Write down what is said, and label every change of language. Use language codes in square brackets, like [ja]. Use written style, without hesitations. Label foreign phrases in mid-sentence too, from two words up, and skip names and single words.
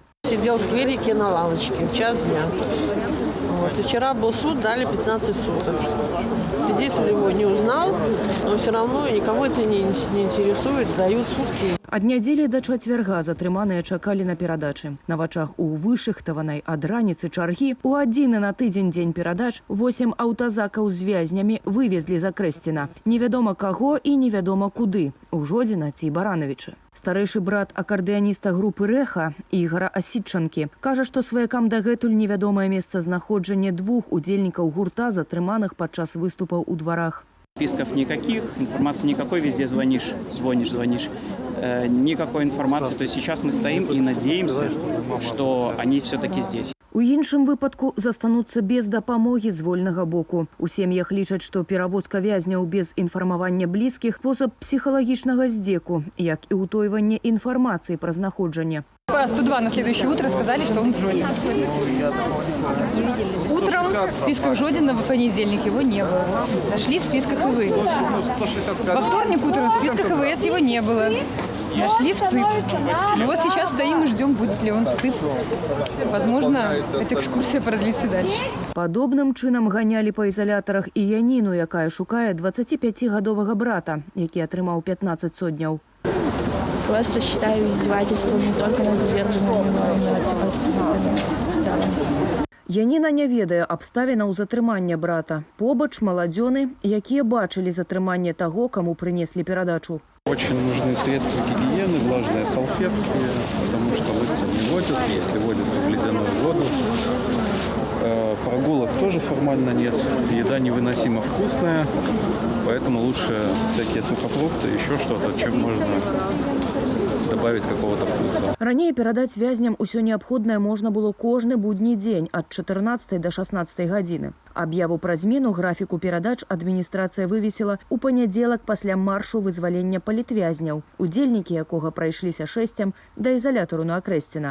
[ru] Сидел в скверике на лавочке в час дня. Вот. И вчера был суд, дали 15 суток. Свидетель его не узнал, но все равно никого это не интересует, дают сутки. [be] Ад нядзелі да чацвярга затрыманыя чакалі на перадачы. На вачах у вышыхтаванай ад раніцы чаргі у адзіны на тыдзень дзень перадач 8 аўтазакаў з вязнямі вывезлі з Акрэсціна. Невядома каго і невядома куды. У Жодзіна ці Баранавіча. Старэйшы брат акардэаніста групы Рэха Ігара Асідчанкі кажа, што сваякам дагэтуль невядомае месцазнаходжанне двух удзельнікаў гурта, затрыманых падчас выступаў у дварах. [ru] Списков никаких, информации никакой, везде звонишь. Никакой информации. То есть сейчас мы стоим и надеемся, что они все-таки здесь. [be] У іншым выпадку застануцца без дапамогі з вольнага боку. У сем'ях лічаць, што перавозка вязняў без інфармавання блізкіх – спосаб псіхалагічнага здзеку, як і ўтойванне інфармацыі пра знаходжанне. [ru] По 102 на следующее утро сказали, что он в Жодине. Утром в списках Жодина в понедельник его не было. Нашли в списках ИВС. Во вторник утром в списках ИВС его не было. Нашли в ЦИП. Ну вот сейчас стоим и ждем, будет ли он в ЦИП. Возможно, эта экскурсия продлится дальше. [be] Падобным чынам ганялі па ізалятарах і Яніну, якая шукае 25-гадовага брата, які атрымаў 15 сотняў. [ru] Просто считаю издевательством не только над задержанными, но и над родственниками в целом. [be] Яніна не ведае абставінаў затрымання брата. Побач маладзёны, якія бачылі затрыманне таго, каму прынеслі перадачу. [ru] Очень нужны средства гигиены, влажные салфетки, потому что лысо не водят, если водят в ледяную воду. Прогулок тоже формально нет. Еда невыносимо вкусная, поэтому лучше всякие сухофрукты, еще что-то, чем можно добавить какого-то вкуса. [be] Ранее перадаць вязням усё неабходнае можна было кожны будні дзень ад 14 до 16 гадзіны. Аб'яву пра змену графіку перадач адміністрацыя вывесіла ў панядзелак пасля маршу вызвалення палітвязняў, удзельнікі якога прайшліся шэсцем да ізалятару на Акрэсціна.